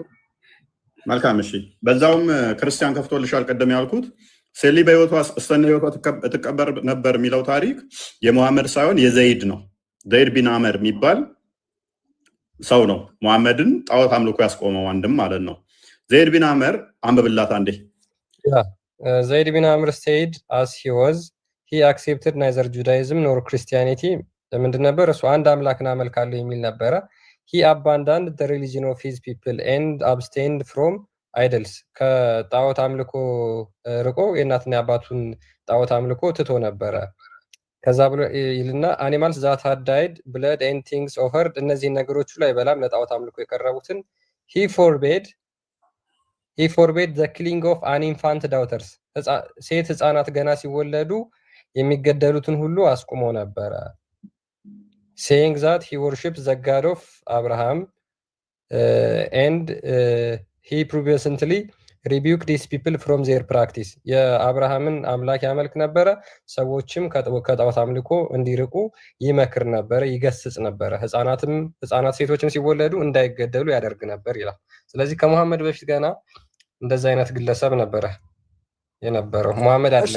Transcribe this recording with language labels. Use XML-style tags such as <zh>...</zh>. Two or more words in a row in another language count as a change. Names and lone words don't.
<am>መልካም። እሺ፣ በዛውም ክርስቲያን ከፍቶልሻል። ቀደም ያልኩት ሴሊ በህይወቷ እስተነ ህይወቷ ትቀበር ነበር የሚለው ታሪክ የሙሐመድ ሳይሆን የዘይድ ነው። ዘይድ ቢን አመር የሚባል ሰው ነው ሙሐመድን ጣዖት አምልኮ ያስቆመው አንድም ማለት ነው። ዘይድ ቢን አመር አንብብላት አንዴ። ዘይድ ቢን አመር</am> <en>said as he was he accepted neither Judaism nor Christianity</en> <am>ምንድን ነበር እሱ አንድ አምላክን አመልካለሁ የሚል ነበረ።</am> <en>he abandoned the religion of his people and abstained from idols</en> <am>ከጣዖት አምልኮ ርቆ የእናትና የአባቱን ጣዖት አምልኮ ትቶ ነበረ። ከዛ ብሎ ይልና</am> <en>animals that had died blood and things offered</en> <am>እነዚህ ነገሮች ላይ በላም ለጣዖት አምልኮ የቀረቡትን he</am> <en>forbade the killing of an infant daughters</en> <am>ሴት ህፃናት ገና ሲወለዱ የሚገደሉትን ሁሉ አስቁሞ ነበረ።</am> <en>saying that he worships the God of Abraham and he previously rebuked these people from their practice.</en> <am>የአብርሃምን አምላክ ያመልክ ነበረ፣ ሰዎችም ከጣዖት አምልኮ እንዲርቁ ይመክር ነበረ፣ ይገስጽ ነበረ። ህፃናት ሴቶችም ሲወለዱ እንዳይገደሉ ያደርግ ነበር ይላል። ስለዚህ ከመሐመድ በፊት ገና እንደዛ አይነት ግለሰብ ነበረ የነበረው። መሐመድ አይደለም</am>